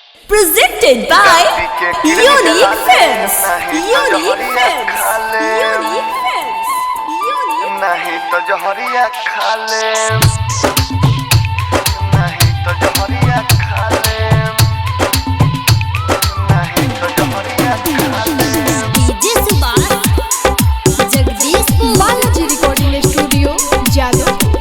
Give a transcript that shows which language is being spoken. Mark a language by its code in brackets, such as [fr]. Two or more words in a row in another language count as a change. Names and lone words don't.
[en] Presented by Unique Films. Unique Films. Unique Films. Unique. [bho] नहीं तो जहरिया खा ले, नहीं तो जहरिया खा ले, नहीं तो जहरिया खा ले। डीजे सुभाष जगदीशपुर बालाजी रिकॉर्डिंग स्टूडियो जादवपुर।